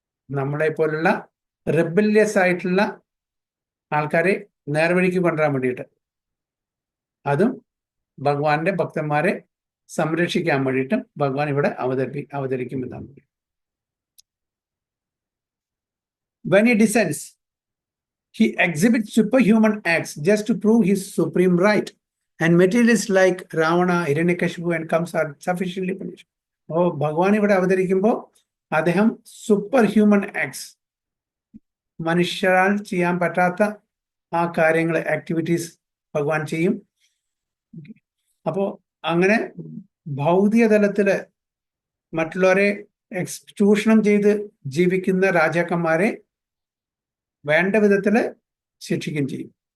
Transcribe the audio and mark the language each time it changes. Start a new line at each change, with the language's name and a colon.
Malayalam: നമ്മളെ പോലുള്ള റെബല്യസ് ആയിട്ടുള്ള ആൾക്കാരെ നേർവഴിക്ക് കൊണ്ടുവരാൻ വേണ്ടിയിട്ട്, അതും ഭഗവാന്റെ ഭക്തന്മാരെ സംരക്ഷിക്കാൻ വേണ്ടിയിട്ടും ഭഗവാൻ ഇവിടെ അവതരിക്കുമെന്നാണ്.
English: When he descends, he exhibits superhuman acts just to prove his supreme right. And materialists like Ravana, Hiranyakashipu and Kamsa are sufficiently punished.
Malayalam: ഭഗവാൻ ഇവിടെ അവതരിക്കുമ്പോൾ അദ്ദേഹം സൂപ്പർ ഹ്യൂമൻ ആക്ട്സ്, മനുഷ്യരാൽ ചെയ്യാൻ പറ്റാത്ത ആ കാര്യങ്ങൾ, ആക്ടിവിറ്റീസ് ഭഗവാൻ ചെയ്യും. അപ്പോൾ അങ്ങനെ ഭൗതിക തലത്തില് മറ്റുള്ളവരെ ചൂഷണം ചെയ്ത് ജീവിക്കുന്ന രാജാക്കന്മാരെ വേണ്ട വിധത്തില് ശിക്ഷിക്കുകയും ചെയ്യും.